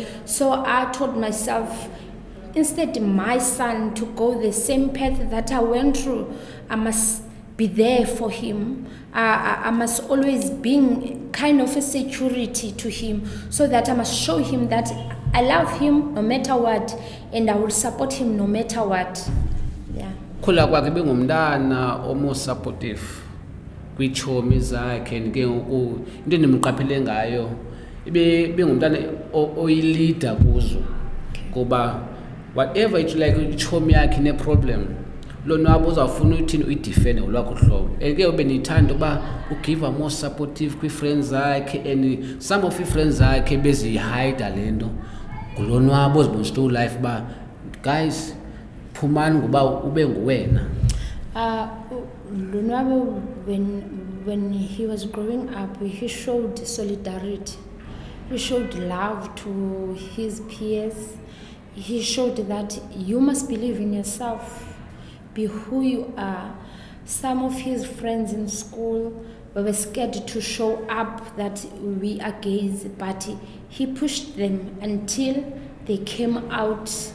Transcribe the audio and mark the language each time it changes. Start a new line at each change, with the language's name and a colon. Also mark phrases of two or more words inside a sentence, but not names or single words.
English: So I told myself, instead my son to go the same path that I went through, I must be there for him. I must always be kind of a security to him, so that I must show him that I love him no matter what, and I will support him no matter what. Yeah.
Xhosa: Khula kwakhe bengumntana omo supportive kwiitshomi zakhe, ke ngoku into endimqaphele ngayo bengumntana oyilida kuzo, kuba
English: whatever it's like
Xhosa: itshomi yakhe ne-problem Lonwabo uzawufuna uthini uyidefende ngolwakho hlobo. Ke benithanda uba ugive
English: more supportive
Xhosa: kwii-friends zakhe,
English: and some of
Xhosa: ii-friends zakhe beziyihayida le nto nguLonwabo uzibonisa
English: to life
Xhosa: uba guys phumani ngoba ube nguwena.
English: Lonwabo, when he was growing up, he showed solidarity. He showed love to his peers. He showed that you must believe in yourself, be who you are. Some of his friends in school were scared to show up that we are gays, but he pushed them until they came out.